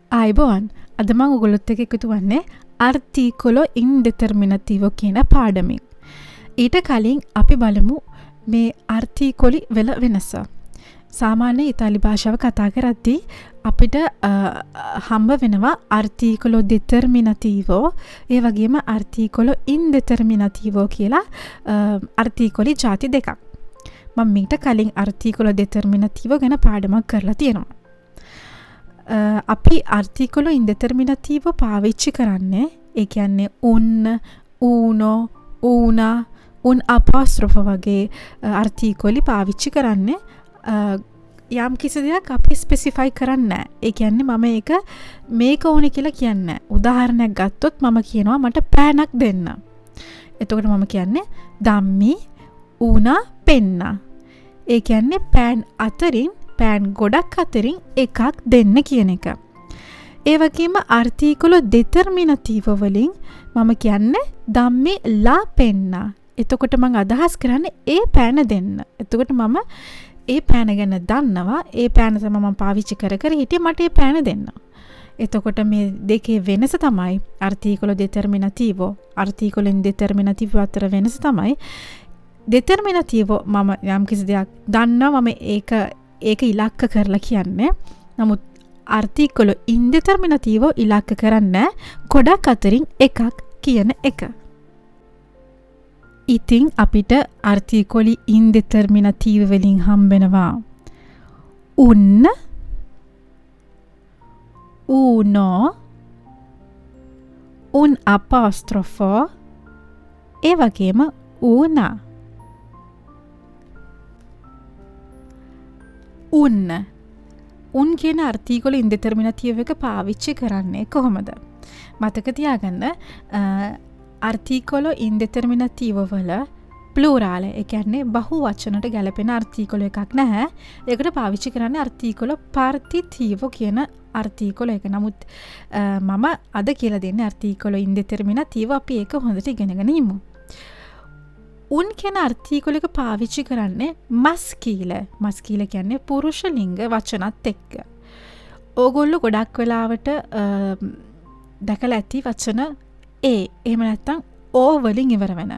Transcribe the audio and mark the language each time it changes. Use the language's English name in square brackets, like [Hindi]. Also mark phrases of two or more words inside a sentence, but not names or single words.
[Sinhala] අයිබෝවන් අද මම ඔයගොල්ලොත් එක්ක එකතු වන්නේ [Italian] articolo indeterminativo [Sinhala] කියන පාඩමෙන්. ඊට කලින් අපි බලමු මේ articoli වල වෙනස. සාමාන්‍ය ඉතාලි භාෂාව කතා කරද්දී අපිට හම්බ වෙනවා [Italian] articolo determinativo [Sinhala] ඒ වගේම [Italian] articolo indeterminativo [Sinhala] කියලා articoli ಜಾති දෙකක්. මම මීට කලින් [Italian] articolo determinativo [Sinhala] ගැන පාඩමක් කරලා තියෙනවා. අපි [Italian] articolo indeterminativo [Sinhala] පාවිච්චි කරන්නේ ඒ කියන්නේ [Italian] un, uno, una, un apostrofo [Sinhala] වගේ articoli පාවිච්චි කරන්නේ යම් කිසි දෙයක් අපි ස්පෙસિෆයි කරන්නේ නැහැ. ඒ කියන්නේ මම මේක ඕනේ කියලා කියන්නේ නැහැ. උදාහරණයක් ගත්තොත් මම කියනවා මට පෑනක් දෙන්න. එතකොට මම කියන්නේ [Italian] dammi una penna. [Sinhala] ඒ කියන්නේ පෑන් ගොඩක් අතරින් එකක් දෙන්න කියන එක. ඒ වගේම [Italian] articolo determinativo [Sinhala] වලින් මම කියන්නේ [Italian] dammi la penna. [Sinhala] එතකොට මම අදහස් කරන්නේ ඒ පෑන දෙන්න. එතකොට මම ඒ පෑන ගැන දන්නවා. ඒ පෑන තමයි මම පාවිච්චි කර හිටියේ මට ඒ පෑන දෙන්න. එතකොට මේ දෙකේ වෙනස තමයි [Italian] articolo determinativo articolo indeterminativo [Sinhala] අතර වෙනස තමයි determinativo මම යම් කිසි දෙයක් දන්නවා මම ඒක ඉලක්ක කරලා කියන්නේ. නමුත් [Italian] articolo indeterminativo [Sinhala] ඉලක්ක කරන්නේ ගොඩක් අතරින් එකක් කියන එක. ඉතින් අපිට [Italian] articoli indeterminativo [Sinhala] වලින් හම්බෙනවා [Italian] un, uno, un apostrofo [Sinhala] ඒ වගේම una. උන් කියන [Italian] articolo indeterminativo [Sinhala] එක පාවිච්චි කරන්නේ කොහොමද? මතක තියාගන්න [Italian] articolo indeterminativo [Sinhala] වල plural ඒ කියන්නේ බහු වචනට ගැලපෙන articolo එකක් නැහැ. ඒකට පාවිච්චි කරන්නේ [Italian] articolo partitivo [Sinhala] කියන articolo එක. නමුත් මම අද කියලා දෙන්නේ [Italian] articolo indeterminativo. [Sinhala] අපි ඒක හොඳට ඉගෙනගෙන ඉමු. උන් කියන articolo එක පාවිච්චි කරන්නේ maschile කියන්නේ පුරුෂ ලිංග වචනත් එක්ක. ඕගොල්ලෝ ගොඩක් වෙලාවට දැකලා ඇති වචන එහෙම නැත්නම් o වලින් ඉවර වෙන.